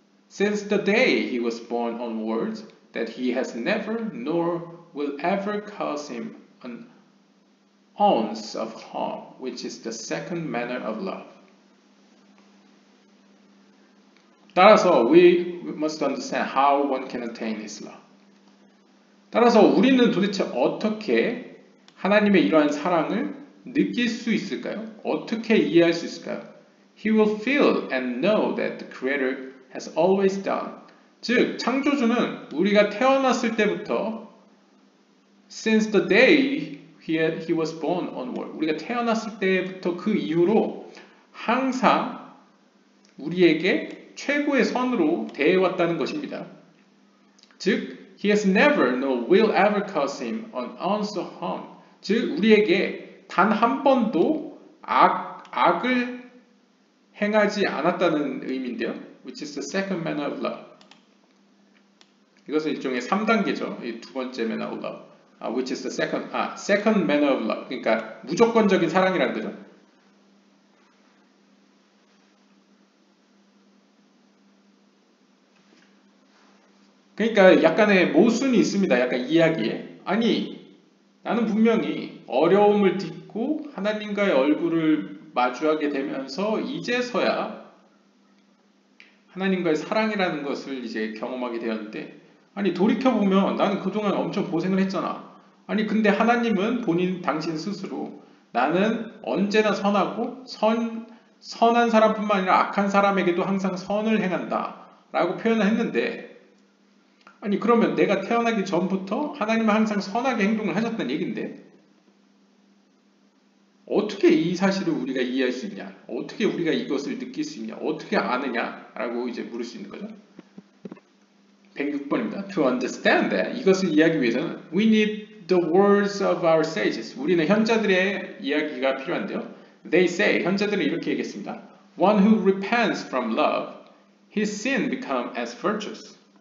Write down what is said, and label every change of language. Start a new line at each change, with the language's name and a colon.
English: Since the day he was born onwards, that he has never nor will ever cause him an ounce of harm, which is the second manner of love.
Korean: 따라서
English: we must understand how one can attain his love.
Korean: 따라서 우리는 도대체 어떻게 하나님의 이러한 사랑을 느낄 수 있을까요? 어떻게 이해할 수 있을까요?
English: He will feel and know that the Creator has always done.
Korean: 즉, 창조주는 우리가 태어났을 때부터
English: since the day he was born onward,
Korean: 우리가 태어났을 때부터 그 이후로 항상 우리에게 최고의 선으로 대해왔다는 것입니다. 즉,
English: He has never nor will ever cause him an ounce of harm.
Korean: 즉 우리에게 단 한 번도 악을 행하지 않았다는 의미인데요.
English: Which is the second manner of love.
Korean: 이것은 일종의 3단계죠. 이 두 번째
English: manner of love. Which is the second manner of love.
Korean: 그러니까 무조건적인 사랑이라는 거죠. 그러니까 약간의 모순이 있습니다. 약간 이야기에. 아니, 나는 분명히 어려움을 딛고 하나님과의 얼굴을 마주하게 되면서 이제서야 하나님과의 사랑이라는 것을 이제 경험하게 되었는데, 아니 돌이켜보면 나는 그동안 엄청 고생을 했잖아. 아니 근데 하나님은 당신 스스로 나는 언제나 선하고 선한 사람뿐만 아니라 악한 사람에게도 항상 선을 행한다 라고 표현을 했는데, 아니 그러면 내가 태어나기 전부터 하나님은 항상 선하게 행동을 하셨다는 얘기인데 어떻게 이 사실을 우리가 이해할 수 있냐? 어떻게 우리가 이것을 느낄 수 있냐? 어떻게 아느냐? 라고 이제 물을 수 있는 거죠. 106번입니다.
English: To understand that,
Korean: 이것을 이해하기 위해서는
English: we need the words of our sages.
Korean: 우리는 현자들의 이야기가 필요한데요.
English: They say,
Korean: 현자들은 이렇게 얘기했습니다.
English: One who repents from love, his sin become as virtuous.